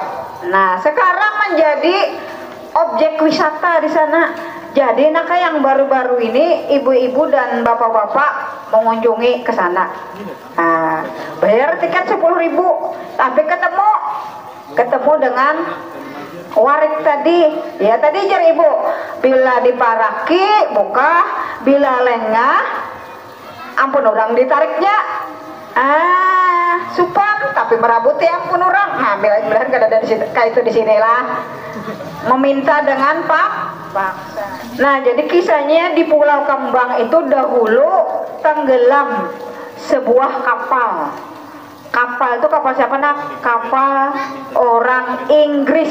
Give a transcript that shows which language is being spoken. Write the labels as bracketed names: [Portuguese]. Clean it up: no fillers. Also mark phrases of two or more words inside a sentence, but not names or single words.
[Indonesian] Nah, sekarang menjadi objek wisata di sana. Jadi nak yang baru-baru ini ibu-ibu dan bapak-bapak mengunjungi ke sana. Nah, bayar tiket 10.000, tapi ketemu dengan warik tadi. [Banjar] Ya tadi jar ibu, bila diparaki buka, bila lengah ampun orang ditariknya. Supan tapi merabuti ampun orang. Nah, bila-bila kada ada di situ, kayak itu di sinilah. Meminta dengan paksa. [Indonesian] Nah, jadi kisahnya di Pulau Kembang itu dahulu tenggelam sebuah kapal. Kapal itu kapal siapa nak? Kapal orang Inggris.